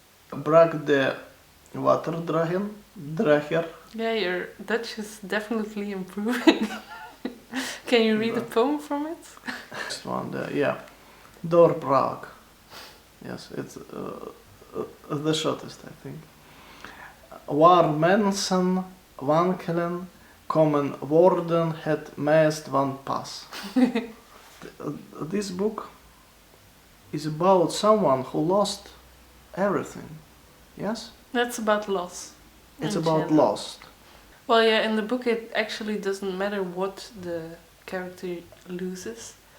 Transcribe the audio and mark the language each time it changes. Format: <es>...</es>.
<nl>Brak de Waterdrager.</nl> <en>Yeah, your Dutch is definitely improving. Can you read a poem from it? Next one, Doorbraak. Yes, it's the shortest, I think.</en> <nl>Waar mensen wankelen, komen woorden het meest van pas.</nl> <en>This book is about someone who lost everything. Yes? That's about loss. It's about loss. Well, yeah, in the book it actually doesn't matter what the character loses.</en>